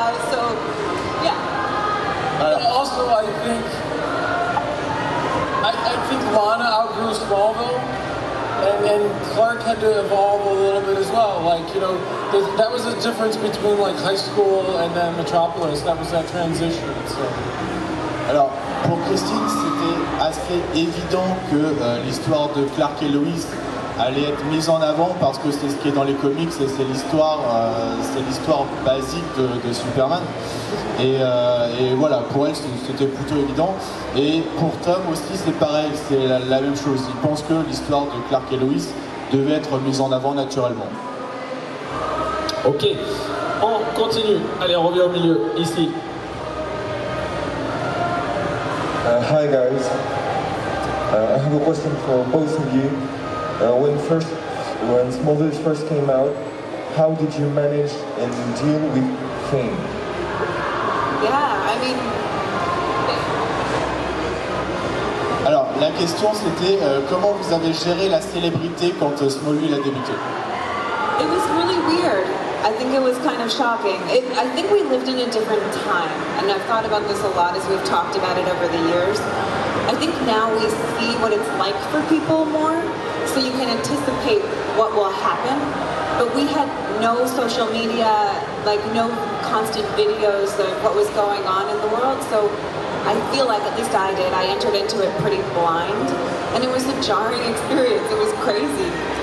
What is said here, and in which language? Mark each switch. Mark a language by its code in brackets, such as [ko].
[en] So, yeah. Also, I think Lana outgrew Smallville. And Clark had to evolve a little bit as well. Like, you know, that was the difference between like high school and then Metropolis. That was that transition. So. [fr] Alors, pour Christine, c'était assez évident que l'histoire de Clark et Lois allait être mise en avant parce que c'est ce qui est dans les comics et c'est l'histoire basique de Superman. Et voilà, pour elle c'était plutôt évident. Et pour Tom aussi c'est pareil, c'est la même chose. Il pense que l'histoire de Clark et Lois devait être mise en avant naturellement. Ok, on continue. Allez, on revient au milieu, ici. [en] Hi guys, I have a question for both of you. When Smallville first came out, how did you manage and deal with fame? Yeah, I mean... [fr] Alors, la question c'était comment vous avez géré la célébrité quand Smallville a débuté? [en] It was really weird. I think it was kind of shocking. I think we lived in a different time, and I've thought about this a lot as we've talked about it over the years. I think now we see what it's like for people more, so you can anticipate what will happen. But we had no social media, like no constant videos of what was going on in the world, so I feel like, at least I did, I entered into it pretty blind, and it was a jarring experience. It was crazy.